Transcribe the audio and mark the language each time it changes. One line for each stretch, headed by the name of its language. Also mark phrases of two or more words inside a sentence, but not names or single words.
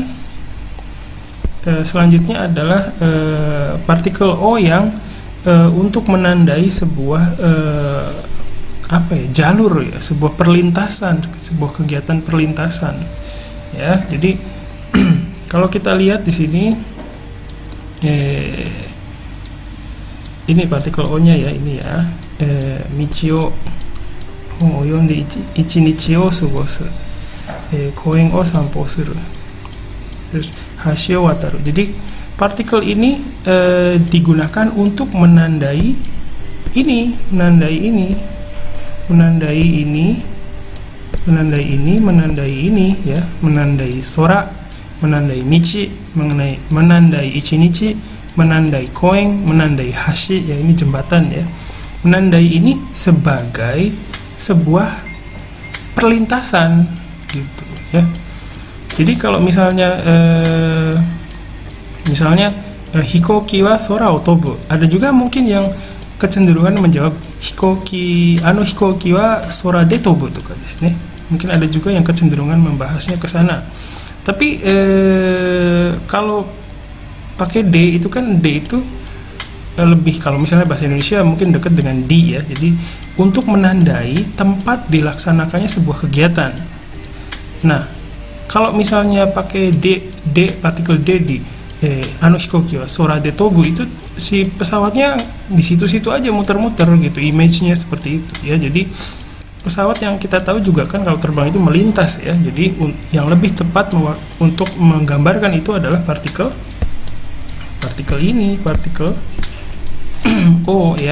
Indonesian: Selanjutnya adalah partikel O yang untuk menandai sebuah jalur ya, sebuah perlintasan, sebuah kegiatan perlintasan ya. Jadi kalau kita lihat di sini ini partikel O-nya ya, ini ya,
Japanese: 道を 泳いで 一日 を 過ごす、公園 を 散歩 する,
Indonesian: terus
Japanese: 橋を 渡る.
Indonesian: Jadi partikel ini digunakan untuk menandai ini, menandai ya, menandai sora, menandai nichi, menandai ichinichi, menandai koen, menandai hashi ya, ini jembatan ya. Menandai ini sebagai sebuah perlintasan gitu ya. Jadi kalau misalnya
Japanese: 飛行機 は 空 を 飛ぶ,
Indonesian: ada juga mungkin yang kecenderungan menjawab
Japanese: 飛行機 は 空 で 飛ぶ
Indonesian: tuh kan, mungkin ada juga yang kecenderungan membahasnya ke sana. Tapi kalau pakai D itu kan, D itu lebih, kalau misalnya bahasa Indonesia mungkin dekat dengan di ya. Jadi untuk menandai tempat dilaksanakannya sebuah kegiatan. Nah, kalau misalnya pakai D partikel D di
Japanese: 飛行機 は 空 で 飛ぶ,
Indonesian: itu si pesawatnya di situ-situ aja muter-muter gitu, image-nya seperti itu ya. Jadi pesawat yang kita tahu juga kan kalau terbang itu melintas ya. Jadi yang lebih tepat untuk menggambarkan itu adalah partikel ini, partikel O ya.